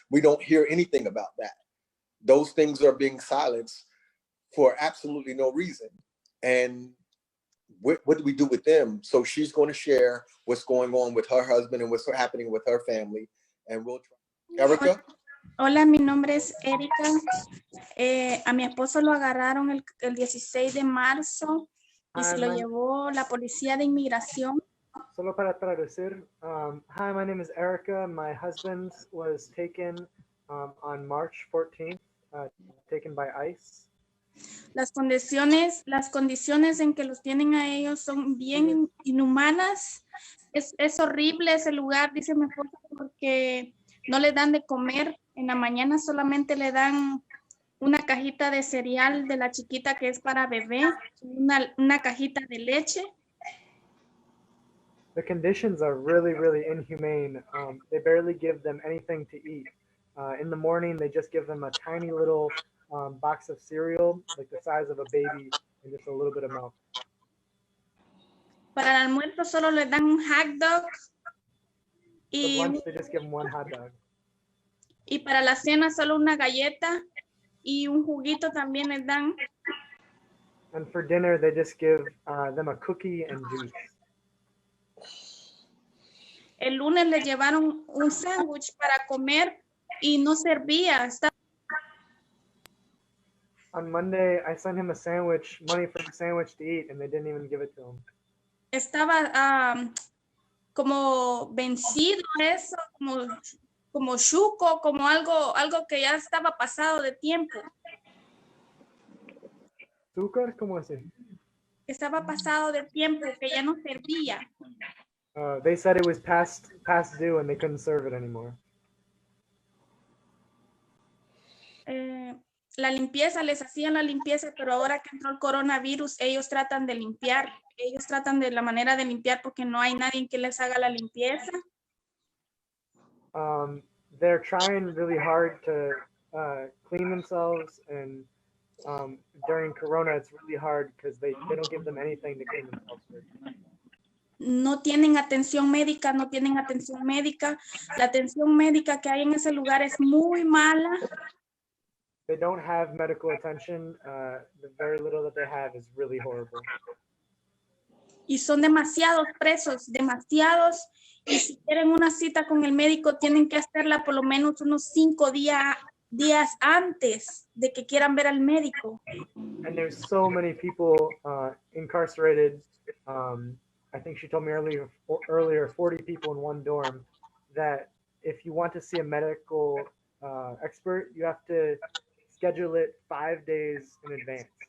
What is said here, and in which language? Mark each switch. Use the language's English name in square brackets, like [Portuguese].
[English] We don't hear anything about that. Those things are being silenced for absolutely no reason. And what do we do with them? So she's going to share what's going on with her husband and what's happening with her family. And we'll try. Erica? [Spanish] Hola, mi nombre es Erika. A mi esposo lo agarraron el 16 de marzo y se lo llevó la policía de inmigración. Solo para traducir, [English] hi, my name is Erica. My husband was taken on March 14th, taken by ICE. [Spanish] Las condiciones en que los tienen a ellos son bien inhumanas. Es horrible ese lugar, dice mi esposo, porque no le dan de comer. En la mañana solamente le dan una cajita de cereal de la chiquita que es para bebé, una cajita de leche. [English] The conditions are really, really inhumane. They barely give them anything to eat. In the morning, they just give them a tiny little box of cereal, like the size of a baby, and just a little bit of milk. [Spanish] Para el almuerzo solo le dan un hot dog. [English] For lunch, they just give them one hot dog. [Spanish] Y para la cena solo una galleta y un juguito también les dan. [English] And for dinner, they just give them a cookie and juice. [Spanish] El lunes le llevaron un sándwich para comer y no servía. [English] On Monday, I sent him a sandwich, money for a sandwich to eat, and they didn't even give it to him. [Spanish] Estaba como vencido eso, como chuco, como algo que ya estaba pasado de tiempo. ¿Azúcar? ¿Cómo así? Estaba pasado de tiempo, que ya no servía. [English] They said it was past due and they couldn't serve it anymore. [Spanish] Les hacían la limpieza, pero ahora que entró el coronavirus, ellos tratan de limpiar. Ellos tratan de la manera de limpiar porque no hay nadie que les haga la limpieza. [English] They're trying really hard to clean themselves, and during Corona, it's really hard because they don't give them anything to clean themselves with. [Spanish] No tienen atención médica, no tienen atención médica. La atención médica que hay en ese lugar es muy mala. [English] They don't have medical attention. The very little that they have is really horrible. [Spanish] Y son demasiados presos, demasiados. Y si quieren una cita con el médico, tienen que hacerla por lo menos unos 5 días antes de que quieran ver al médico. [English] And there's so many people incarcerated. I think she told me earlier 40 people in one dorm, that if you want to see a medical expert, you have to schedule it 5 days in advance.